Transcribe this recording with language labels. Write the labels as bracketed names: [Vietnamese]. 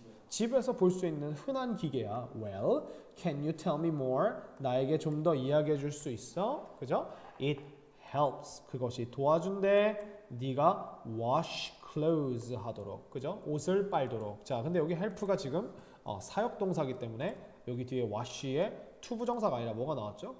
[Korean] 집에서 볼 수 있는 흔한 기계야. [English] Well, can you tell me more? [Korean] 나에게 좀 더 이야기해 줄 수 있어? 그죠? [English] It helps. [Korean] 그것이 도와준대. 네가 [English] wash clothes [Korean] 하도록. 그죠? 옷을 빨도록. 자, 근데 여기 help가 지금 사역 동사기 때문에 여기 뒤에 wash에 to 부정사가 아니라 뭐가 나왔죠?